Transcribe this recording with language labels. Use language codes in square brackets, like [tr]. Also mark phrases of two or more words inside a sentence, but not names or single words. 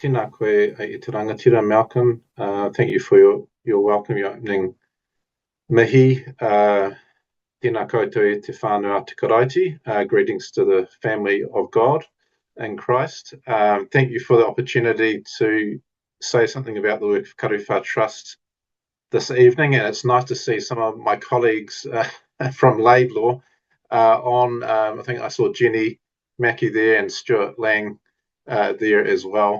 [mi] koe I te rangatira, Malcolm. [en] Thank you for your welcome, your opening mihi. [mi] Tēnā koutou e te whānau te karaiti. [en] Greetings to the family of God in Christ. Thank you for the opportunity to say something about the work of Karuwhā Trust this evening, and it's nice to see some of my colleagues from Laidlaw on. I think I saw Jenny Mackie there and Stuart Lang there as well.